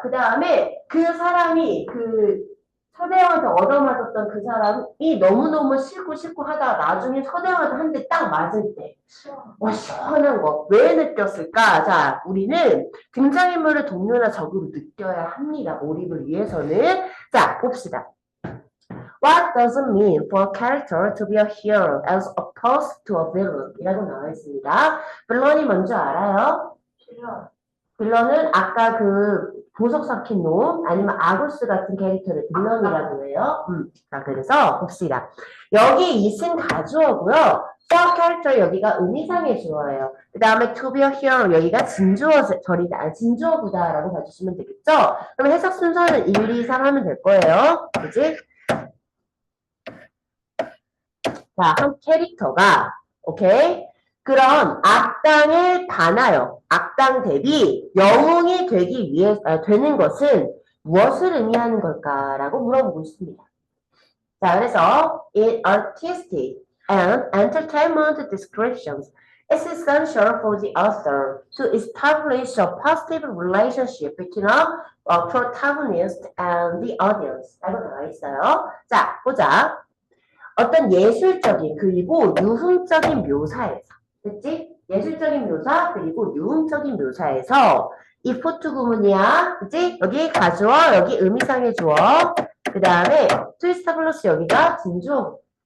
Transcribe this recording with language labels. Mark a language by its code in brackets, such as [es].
[ko] 그 다음에 그 사람이 서대영한테 얻어맞았던 그 사람이 너무너무 싫고 하다가 나중에 서대영한테 한 대 딱 맞을 때 시원한 거. 왜 느꼈을까? 자, 우리는 등장인물을 동료나 적으로 느껴야 합니다. 몰입을 위해서는. 자, 봅시다. [en] What does it mean for a character to be a hero as opposed to a villain? [ko] 이라고 나와 있습니다. 빌런이 뭔지 알아요? 빌런은 아까 그 보석 삭힌 놈 아니면 아구스 같은 캐릭터를 빌런이라고 해요. 자, 그래서 봅시다. 여기 이승 가주어고요. [en] for character [ko] 여기가 의미상의 주어예요. 그 다음에 [en] to be a hero [ko] 여기가 진주어구다라고 봐주시면 되겠죠? 그럼 해석 순서는 1, 2, 3 하면 될 거예요. 그지? 자, 한 캐릭터가 오케이? 그런 악당을 반하여 악당 대비 영웅이 되는 것은 무엇을 의미하는 걸까라고 물어보고 있습니다. 자, 그래서 [en] in artistic and entertainment descriptions, it's essential for the author to establish a positive relationship between a protagonist and the audience. [ko] 라고 나와 있어요. 자, 보자. 어떤 예술적인 그리고 유흥적인 묘사에서, 그치? 예술적인 묘사 그리고 유흥적인 묘사에서 이 포트 구문이야, 그치? 여기 가주어, 여기 의미상의 주어, 그 다음에 to establish 여기가 진주어.